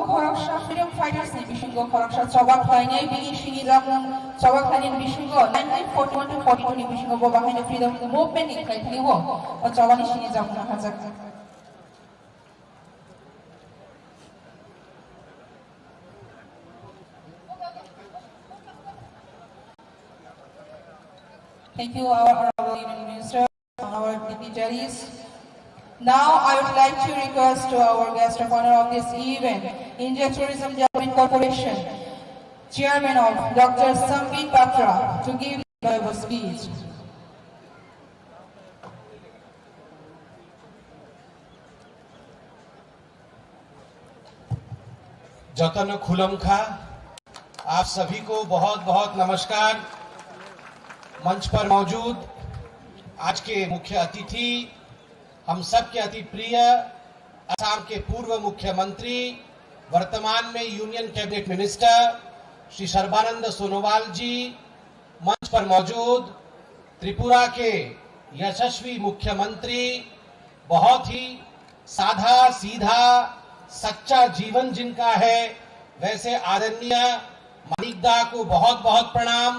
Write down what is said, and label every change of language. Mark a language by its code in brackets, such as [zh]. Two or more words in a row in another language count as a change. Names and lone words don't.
[trp] Khoraksa [en] freedom fighters [trp] ni bishingo Khoraksa Chobak Lainai bini shini jamung Chobak Lainin bishingo 1941 to 42 ni bishingo Boba Haine [en] freedom movement [trp] ni kaitli wo o Chobani shini jamung nahajak [en] Thank you, our Honorable Union Minister, our dignitaries. Now, I would like to request to our guest of honor of this event, India Tourism Development Corporation, Chairman of Dr. Sambit Patra, to give a speech. [trp] जतन खुलमखा [hi] आप सभी को बहुत बहुत नमस्कार। मंच पर मौजूद आज के मुख्य अतिथि, हम सब के अति प्रिय असम के पूर्व मुख्यमंत्री, वर्तमान में [en] Union Cabinet Minister [hi] श्री सर्बानंद सोनोवाल जी, मंच पर मौजूद त्रिपुरा के यशस्वी मुख्यमंत्री, बहुत ही साधा सीधा सच्चा जीवन जिनका है, वैसे आदरणीय मानिकदा को बहुत बहुत प्रणाम।